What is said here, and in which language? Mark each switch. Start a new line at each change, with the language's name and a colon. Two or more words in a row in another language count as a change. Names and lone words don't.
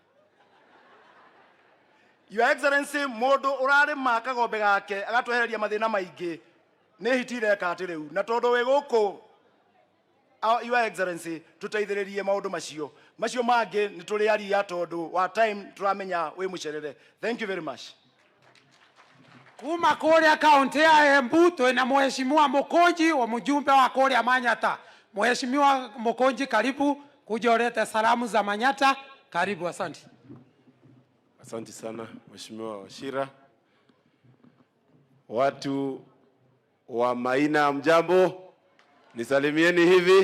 English: Your Excellency,
Kikuyu: mundu urarima kagombe gake agatwehereria mathina maingi ni hitire kati riu na tondu we guku
English: Your Excellency
Kikuyu: tuteithiririe maundu macio mangi ni turi aria tondu wa time turamenya wi mucerere.
English: Thank you very much.
Kikuyu: Kuma kuria kaunti ya Embu twina mheshimiwa Mukonji wa mjumbe wa kuria Manyata.
Swahili: Mheshimiwa Mukonji, karibu kuja ulete salamu za Manyata. Karibu, asante. Asante sana Mheshimiwa Wachira. Watu wa Maina mjambo, nisalimieni hivi.